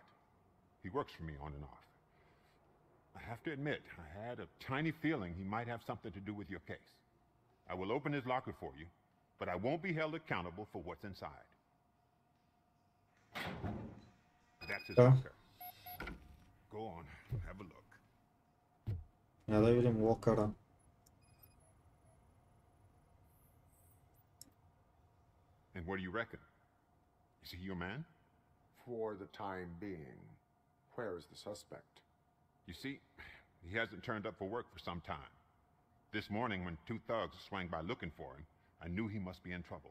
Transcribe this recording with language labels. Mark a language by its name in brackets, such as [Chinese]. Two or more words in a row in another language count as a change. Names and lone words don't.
[English] He works for me on and off. I have to admit, I had a tiny feeling he might have something to do with your case. I will open his locker for you, but I won't be held accountable for what's inside. That's his locker. Go on, have a look. [Bulgarian] Я да видим локъра. [English] And what do you reckon? Is he your man? For the time being. Where is the suspect? You see, he hasn't turned up for work for some time. This morning, when two thugs swang by looking for him, I knew he must be in trouble.